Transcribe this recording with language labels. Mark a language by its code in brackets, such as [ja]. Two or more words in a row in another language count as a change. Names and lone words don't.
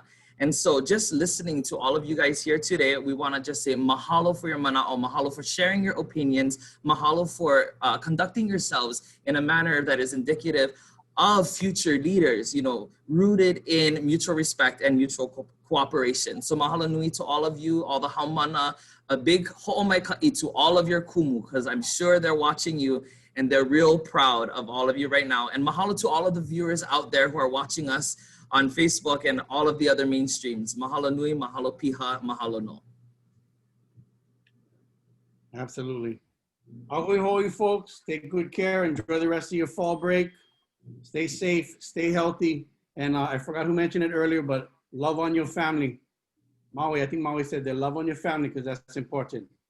[en] And so just listening to all of you guys here today, we want to just say mahalo for your mana'o, mahalo for sharing your opinions, mahalo for conducting yourselves in a manner that is indicative of future leaders, you know, rooted in mutual respect and mutual cooperation. So [haw] mahalo nui [en] to all of you, all the haumana, a big [haw] ho'omai ka'i [en] to all of your kumu, because I'm sure they're watching you and they're real proud of all of you right now. And mahalo to all of the viewers out there who are watching us on Facebook and all of the other mainstreams. [haw] Mahalo nui, mahalo piha, mahalo no. [en] Absolutely. ʻŌpio Hawaiian folks, take good care. Enjoy the rest of your fall break. Stay safe, stay healthy. And I forgot who mentioned it earlier, but love on your family. Maui, I think Maui said that, love on your family, because that's important.